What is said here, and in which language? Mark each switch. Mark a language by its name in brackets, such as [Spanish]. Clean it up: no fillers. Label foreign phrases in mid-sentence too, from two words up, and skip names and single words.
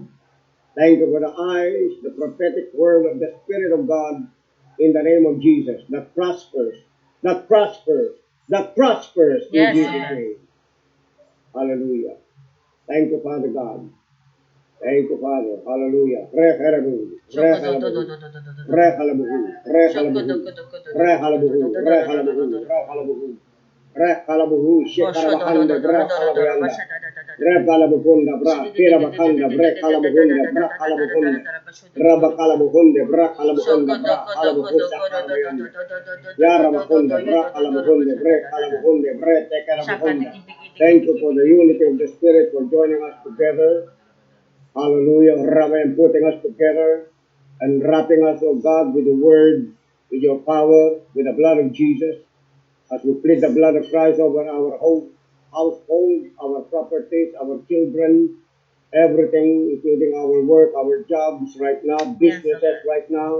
[English] Thank you for the eyes, the prophetic word of the Spirit of God in the name of Jesus that prospers, that prospers, that prospers in Yes, Jesus' okay. name. Hallelujah. Thank you, Father God. Thank you, Father. Hallelujah. Re-halabuhu, re-halabuhu, re-halabuhu, re-halabuhu, re-halabuhu, re-halabuhu, re-halabuhu, re-halabuhu, shekarabahanda, re-halabayanda. Rebalabukunda, bra, kirabakanda, bre, kalabukunda, bra, kalabukunda. Rabakalabukunde, bra, kalabukunda, bra, kalabukusa, karabayanda. Yarabakunda, bra, kalabukunde, bre, kalabukunde, bre, tekarabukunda. Thank you for the unity of the Spirit for joining us together. Hallelujah. Rabbi, and putting us together and wrapping us, oh God, with the word, with your power, with the blood of Jesus, as we plead the blood of Christ over our whole household, our properties, our children, everything, including our work, our jobs right now, businesses right now.